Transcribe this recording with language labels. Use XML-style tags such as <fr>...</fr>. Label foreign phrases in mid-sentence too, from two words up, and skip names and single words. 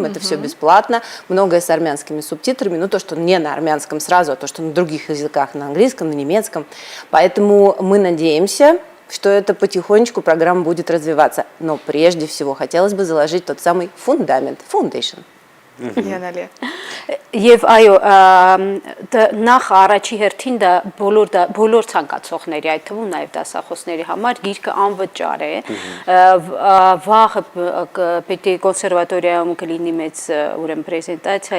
<ru>Это все бесплатно. Многое с армянскими субтитрами. Ну, то, что не на армянском сразу, а то, что на других языках, на английском, на немецком. Поэтому мы надеемся, что это потихонечку программа будет развиваться. Но прежде всего хотелось бы заложить тот самый фундамент, foundation.</ru> <hy>Յանալի է։ Եվ այո, նախ առաջի հերթին դա բոլոր ցանկացողների, այդ թվում նաև դասախոսների համար գիրքը անվճար է։ Վաղը պետք է կոնսերվատորիայում կլինի մեծ ուրեմն պրեզենտացիա</hy>